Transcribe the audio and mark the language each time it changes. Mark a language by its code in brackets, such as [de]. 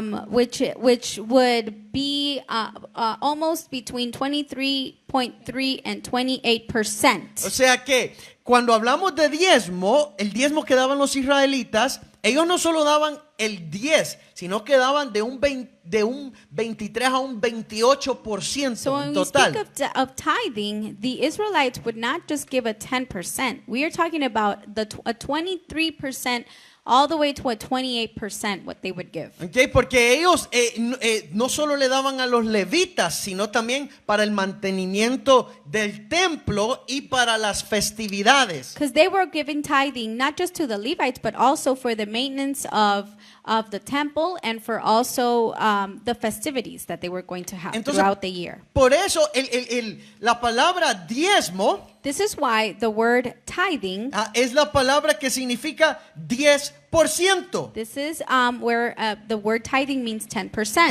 [en] Which would be almost between 23.3 and 28%. [es] O sea que cuando hablamos de diezmo, el diezmo que daban los israelitas ellos no solo daban el 10, sino que daban de un 23 a un 28% [en] So when [es] en [en] we [es] total. [en] speak of tithing, the Israelites would not just give a 10%. We are talking about a 23% all the way to a 28% what they would give. [es] Okay, porque ellos no solo le daban a los levitas, sino también para el mantenimiento del templo y para las festividades. [en] Because they were giving tithing not just to the Levites, but also for the maintenance of the temple and for also the festivities that they were going to have [es] Entonces, [en] throughout the year. [es] por eso la palabra diezmo [en] This is why the word tithing, [es] es la palabra que significa 10%. [en] this is where the word tithing means 10%.